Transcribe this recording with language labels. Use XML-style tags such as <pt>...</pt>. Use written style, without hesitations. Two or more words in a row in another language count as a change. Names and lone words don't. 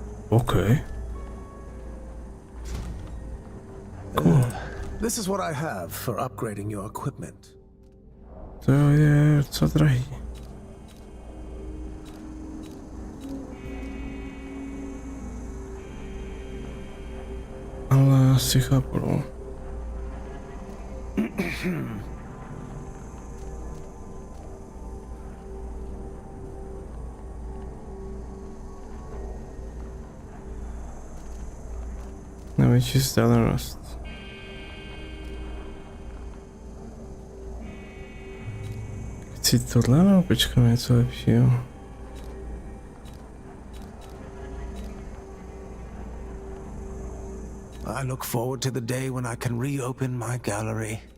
<en>Okay. Cool. This is what I have for upgrading your equipment.</en> <cs>To je docela drahý. Ale asi chápu, no. Největší vzdálenost. Chci tohle, no počkám něco lepšího.</cs> <en>I look forward to the day when I can reopen my gallery.</en>